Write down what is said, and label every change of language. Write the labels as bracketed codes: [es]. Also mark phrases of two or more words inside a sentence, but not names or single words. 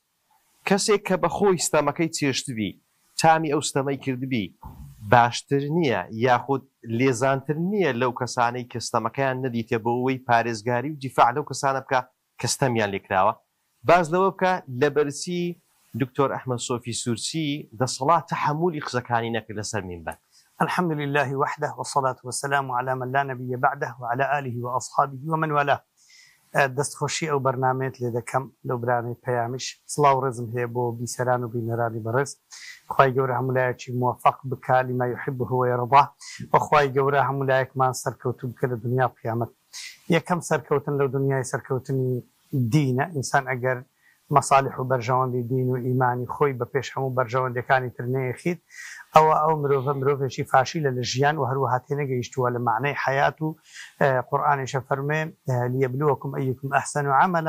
[ckb] کەسێک کە بە خۆی ستەمەکەی چێشتبی، تامی ئەو ستەمەی کردبی، باشتر نییە یاخود لێزانتر نییە لەو کەسانەی کە ستەمەکەیان نەدیتێ بۆ ئەوەی پارێزگاری و دیفاع لەو کەسانە بکە کە ستەمیان لێکراوە. باز لەوە بکە لە بەرچی دکتۆر ئەحمەد سۆفی سورچی دەسەڵات تەحمولی قسەکانی نەکرد لەسەر مینبەر. [ar] الحمد لله وحده والصلاة والسلام على من لا نبي بعده وعلى آله وأصحابه ومن والاه. [ckb] دەستخۆشی ئەو بەرنامەیەت لێ دەکەم لەو برانەی پەیامیش. سڵاو ڕێزم هەیە بۆ بیسەران و بینەرانی بەڕێز. خوای گەورە هەمولایەکی موفق بکە [ar] لما يحبه ويرضاه، [ckb] وخوای گەورە هەمولایەکمان سەرکەوتوو بکە لە دنیا و قیامەت. یەکەم سەرکەوتن لەو دنیای سەرکەوتنی دینە. ئینسان ئەگەر مەصالح و بەرژەوەندی دین و ئیمانی خۆی بە پێش هەموو بەرژەوەندەکانی تر نەیەخیت، ئەو مرۆڤێکی فاشیلە لە ژیان و هەروەها تێنەگەیشتووە لە معنەی حەیات و قورئانیشە فەرمێ [ar] لیەبلووەکم ئەیکم ئەحسەن عەمەلا.